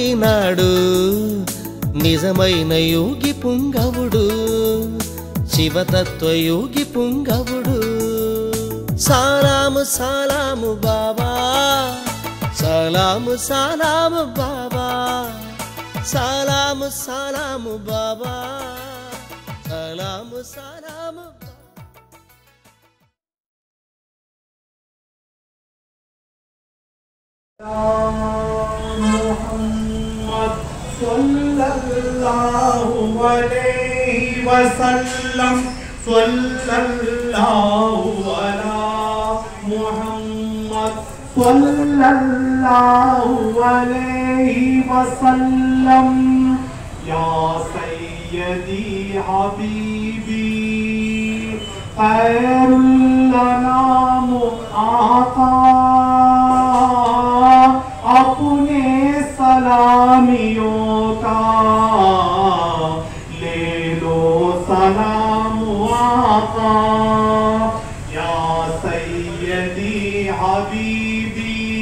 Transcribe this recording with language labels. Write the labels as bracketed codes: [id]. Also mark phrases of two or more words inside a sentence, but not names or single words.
[te] ఆప్తుడైనాడు, నిజమైన యోగి పుంగవుడు శివతత్వ యోగి పుంగవుడు సలాము సలాము బాబా సలాము సలాము బాబా సలాము సలాము బాబా సలాము సలాము [ar] محمد صلى الله عليه وسلم صلى الله على محمد صلى الله عليه وسلم يا سيدي حبيبي خير الأنام آقا [ur] اپنے سلامیوں کا لے لو سلام آقا [ar] يا سيدي حبيبي